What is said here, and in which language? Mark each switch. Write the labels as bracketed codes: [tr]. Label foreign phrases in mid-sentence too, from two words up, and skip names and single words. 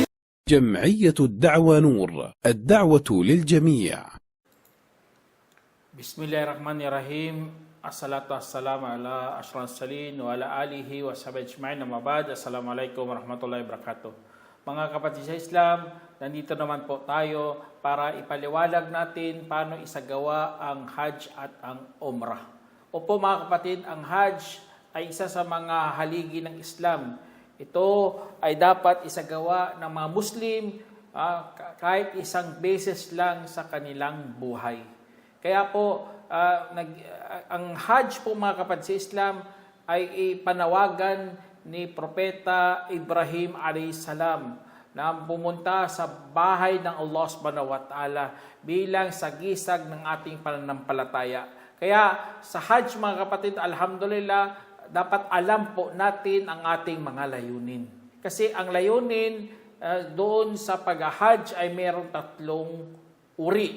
[ar] جمعية الدعوة نور، الدعوة للجميع. بسم الله الرحمن الرحيم. الصلاة والسلام على أشرف المرسلين وعلى آله وصحبه أجمعين. أما بعد. السلام عليكم ورحمة الله وبركاته. [tl] Mga kapatid sa Islam, nandito naman po tayo para ipaliwanag natin paano isagawa ang Hajj at ang Umrah. Opo mga kapatid, ang Hajj ay isa sa mga haligi ng Islam. Ito ay dapat isagawa ng mga Muslim kahit isang beses lang sa kanilang buhay. Kaya po, ang Hajj po mga kapatid sa Islam ay ipanawagan ni Propeta Ibrahim a.s. na pumunta sa bahay ng Allah [ar] سبحانه وتعالى [tl] bilang sagisag ng ating pananampalataya. Kaya sa Hajj mga kapatid, alhamdulillah, dapat alam po natin ang ating mga layunin. Kasi ang layunin doon sa pag-Hajj ay mayroong tatlong uri.